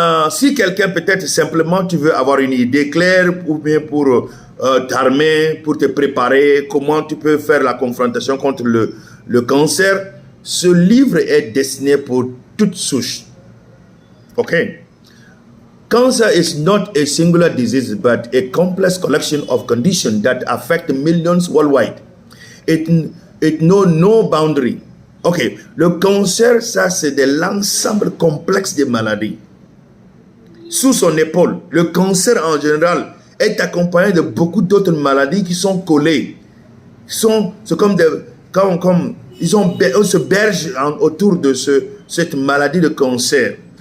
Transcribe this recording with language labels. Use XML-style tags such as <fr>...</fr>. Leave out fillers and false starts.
<fr>Si quelqu'un peut-être simplement tu veux avoir une idée claire ou bien pour t'armer, pour te préparer, comment tu peux faire la confrontation contre le cancer, ce livre est destiné pour toutes souches.</fr> <en>Okay. Cancer is not a singular disease but a complex collection of conditions that affect millions worldwide. It knows no boundary.</en> <fr>Ok, le cancer, ça c'est de l'ensemble complexe des maladies. Sous son épaule, le cancer en général est accompagné de beaucoup d'autres maladies qui sont collées. C'est comme ils se bergent autour de cette maladie de cancer.</fr>